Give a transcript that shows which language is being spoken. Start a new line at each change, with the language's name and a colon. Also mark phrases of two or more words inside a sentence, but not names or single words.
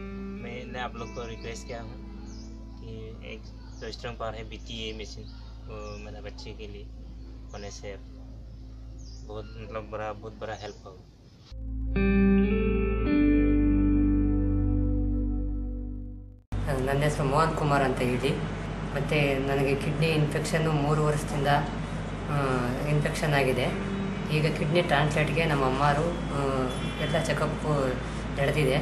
Hindi: मैंने आप लोग को रिक्वेस्ट किया हूँ कि एक जो
English: strong power
Hindi: है BTA मशीन वो मेरे बच्चे के लिए होने से बहुत बड़ा हेल्प होगा।
Kannada: ನನ್ನ ಹೆಸರು ಮೋಹನ್ ಕುಮಾರ್ ಅಂತ ಹೇಳಿ. ಮತ್ತು ನನಗೆ
English: kidney infectionನು
Kannada: 3 ವರ್ಷದಿಂದ ಇನ್ಫೆಕ್ಷನ್ ಆಗಿದೆ. ಈಗ
English: kidney transplantಗೆ
Kannada: ನಮ್ಮ ಅಮ್ಮರು ಎಲ್ಲ ಚೆಕಪ್ಪು ನಡೆದಿದೆ.